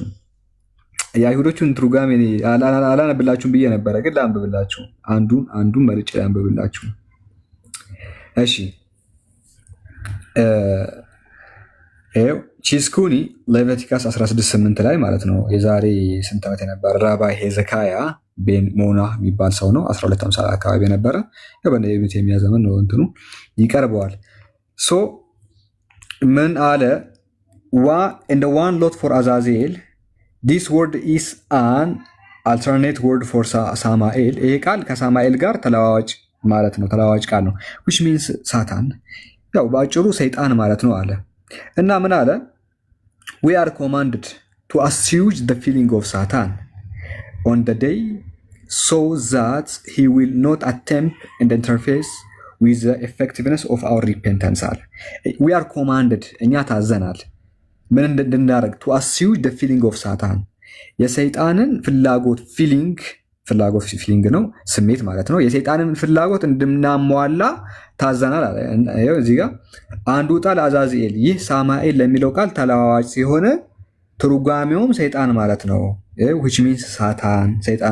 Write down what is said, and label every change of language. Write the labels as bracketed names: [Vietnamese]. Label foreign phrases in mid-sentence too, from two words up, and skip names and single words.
[Amharic] የአይሁዶቹን ትርጓሜ አላነብላችሁም ብዬ ነበረ፣ ግን ላንብብላችሁ። አንዱን መርጬ ላንብብላችሁ። እሺ ቺስኩኒ ሌቪቲከስ 16:8 ላይ ማለት ነው። የዛሬ ስንት ዓመት የነበረ ራባይ ሄዘካያ ቤን ሞና የሚባል ሰው ነው። 1250 አካባቢ የነበረ በነቢት የሚያዘመን ነው። እንትኑ ይቀርበዋል። ሶ ምን አለ? [English] in the one lot for Azazel this word is an alternate word for [Amharic] ሳማኤል። ይሄ ቃል ከሳማኤል ጋር ተለዋዋጭ ማለት ነው። ተለዋዋጭ ቃል ነው [English] which means [Amharic] ሳታን፣ ያው በአጭሩ ሰይጣን ማለት ነው አለ። እና ምን አለ? [English] we are commanded to assuage the feeling of Satan on the day so that he will not attempt and interface with the effectiveness of our repentance አለ። we are commanded እኛ [Amharic] ታዘናል ምን እንድናደርግ [English] to assuage the feeling of Satan [Amharic] የሰይጣንን ፍላጎት ፊሊንግ ነው ስሜት ማለት ነው። የሰይጣንን ፍላጎት እንድናሟላ ታዘናል አለ። እዚህ ጋር አንዱ ቃል አዛዚኤል ይህ ሳማኤል ለሚለው ቃል ተለዋዋጭ ሲሆን ትርጓሜውም ሰይጣን ማለት ነው። [English] which means [Amharic] ሳታን ሰይጣን